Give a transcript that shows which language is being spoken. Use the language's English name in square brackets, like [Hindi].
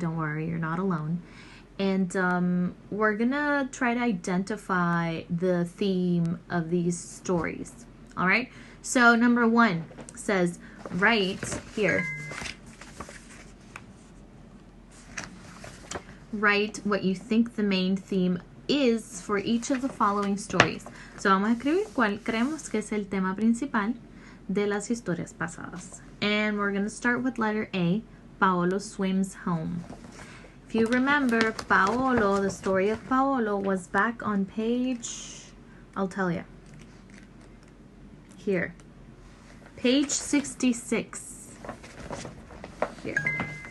[English] Don't worry, you're not alone. And we're going to try to identify the theme of these stories. All right? So number 1 says, write here. Write what you think the main theme is for each of the following stories. [Spanish] So vamos a escribir cuál creemos que es el tema principal de las historias pasadas. [English] And we're going to start with letter A, Paolo swims home. If you remember, Paolo, the story of Paolo was back on page, I'll tell you, here, page 66, here.